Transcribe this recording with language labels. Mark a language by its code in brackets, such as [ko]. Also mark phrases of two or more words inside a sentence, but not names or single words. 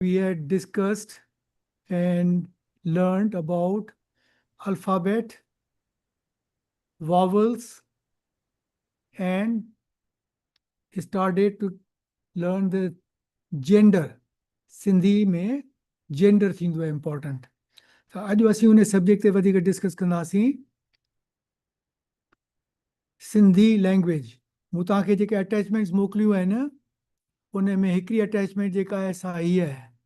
[en] we had discussed and learned about alphabet, vowels, and started to learn the gender. [sd] Sindhi में gender थींदो आहे important. त अॼु असीं उन सब्जेक्ट ते वधीक डिस्कस कंदासीं. [en] Sindhi language. [sd] मूं तव्हांखे जेके अटैचमेंट्स मोकिलियूं आहिनि उन में हिकिड़ी अटैचमेंट जेका आहे सा हीअ आहे.